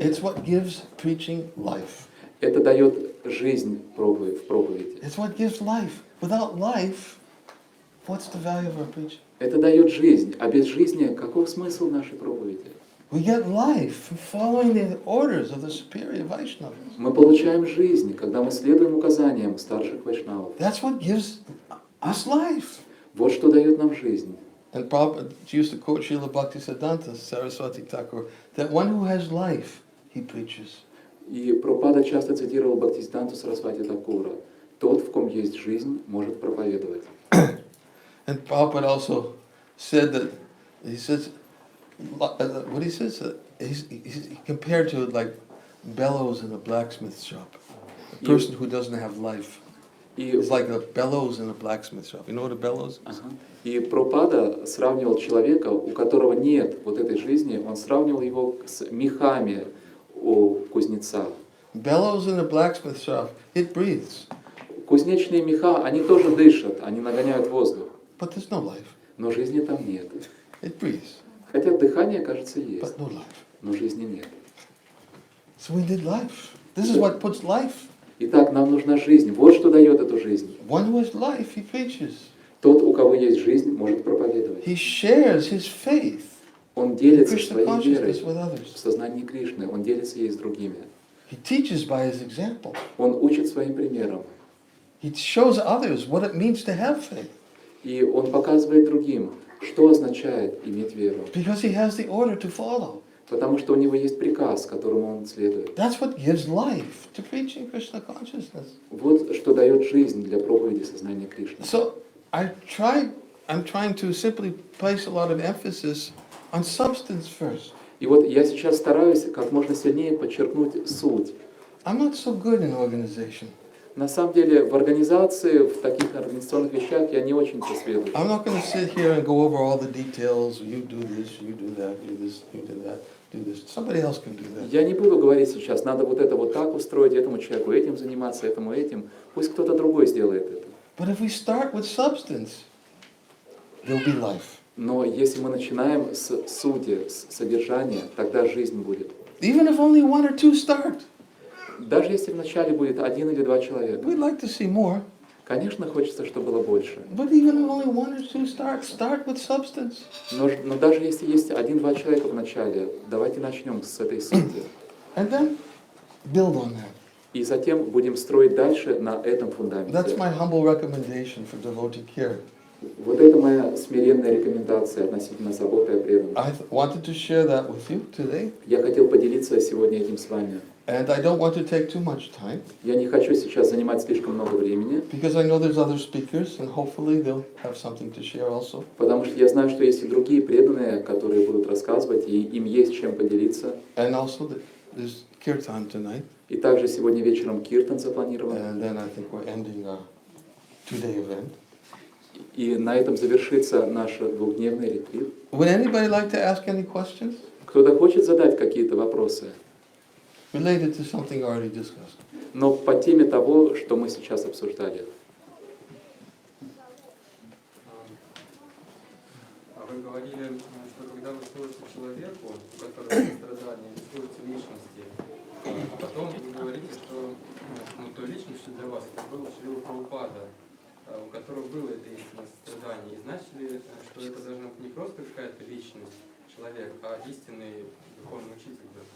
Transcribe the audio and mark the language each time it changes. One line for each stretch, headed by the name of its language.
English: It's what gives preaching life.
Russian: Это дает жизнь в проповеди.
English: It's what gives life. Without life, what's the value of our preaching?
Russian: Это дает жизнь. А без жизни каков смысл нашей проповеди?
English: We get life from following the orders of the superior Vaishnavas.
Russian: Мы получаем жизнь, когда мы следуем указаниям старших вайшнавов.
English: That's what gives us life.
Russian: Вот что дает нам жизнь.
English: And Prabhupada used to quote Srila Bhaktivedanta Saraswati Thakur that one who has life, he preaches.
Russian: И Прабхупада часто цитировал Бхактиведанту Сарасвати Такура. Тот, в ком есть жизнь, может проповедовать.
English: And Prabhupada also said that, he says, what he says, he's compared to like bellows in a blacksmith shop. A person who doesn't have life is like a bellows in a blacksmith shop. You know what a bellows is?
Russian: И Прабхупада сравнивал человека, у которого нет вот этой жизни, он сравнивал его с мехами у кузнеца.
English: Bellows in a blacksmith shop, it breathes.
Russian: Кузнечные меха, они тоже дышат, они нагоняют воздух.
English: But there's no life.
Russian: Но жизни там нет.
English: It breathes.
Russian: Хотя дыхание, кажется, есть,
English: But no life.
Russian: но жизни нет.
English: So we need life. This is what puts life.
Russian: Итак, нам нужна жизнь. Вот что дает эту жизнь.
English: One who has life, he preaches.
Russian: Тот, у кого есть жизнь, может проповедовать.
English: He shares his faith,
Russian: Он делится
English: Krishna
Russian: своей верой
English: consciousness with others.
Russian: в сознании Кришны. Он делится ей с другими.
English: He teaches by his example.
Russian: Он учит своим примером.
English: He shows others what it means to have faith.
Russian: И он показывает другим, что означает иметь веру.
English: Because he has the order to follow.
Russian: Потому что у него есть приказ, которому он следует.
English: That's what gives life to preaching Krishna consciousness.
Russian: Вот что дает жизнь для проповеди сознания Кришны.
English: So I'm trying to simply place a lot of emphasis on substance first.
Russian: И вот я сейчас стараюсь как можно сильнее подчеркнуть суть.
English: I'm not so good in organization.
Russian: На самом деле в организации, в таких организационных вещах я не очень просведущ.
English: I'm not going to sit here and go over all the details. You do this, you do that, do this, you do that, do this. Somebody else can do that.
Russian: Я не буду говорить сейчас, надо вот это вот так устроить, этому человеку этим заниматься, этому этим. Пусть кто-то другой сделает это.
English: But if we start with substance, there'll be life.
Russian: Но если мы начинаем с сути, с содержания, тогда жизнь будет.
English: Even if only one or two start,
Russian: Даже если вначале будет 1 или 2 человека.
English: we'd like to see more.
Russian: Конечно, хочется, чтобы было больше.
English: But even if only one or two start with substance.
Russian: Но даже если есть 1-2 человека в начале, давайте начнем с этой сути.
English: And then build on that.
Russian: И затем будем строить дальше на этом
English: That's
Russian: фундаменте.
English: my humble recommendation for devotee care.
Russian: Вот это моя смиренная рекомендация относительно заботы о преданных.
English: I wanted to share that with you today,
Russian: Я хотел поделиться сегодня этим с вами.
English: and I don't want to take too much time,
Russian: Я не хочу сейчас занимать слишком много времени,
English: because I know there's other speakers, and hopefully they'll have something to share also.
Russian: потому что я знаю, что есть и другие преданные, которые будут рассказывать, и им есть чем поделиться.
English: And also there's kirtan tonight,
Russian: И также сегодня вечером киртан запланирован.
English: and then I think we're ending our two-day event.
Russian: И на этом завершится наш двухдневный ретрит.
English: Would anybody like to ask any questions
Russian: Кто-то хочет задать какие-то вопросы,
English: related to something already discussed?
Russian: но по теме того, что мы сейчас обсуждали. Вы говорили, что когда вы служите человеку, у которого есть страдания, вы служите личности, потом вы говорите, что той личностью для вас это был Шрила Прабхупада, у которого было это истинное сострадание. И значит ли, что это должна быть не просто какая-то личность, человек, а истинный духовный учитель?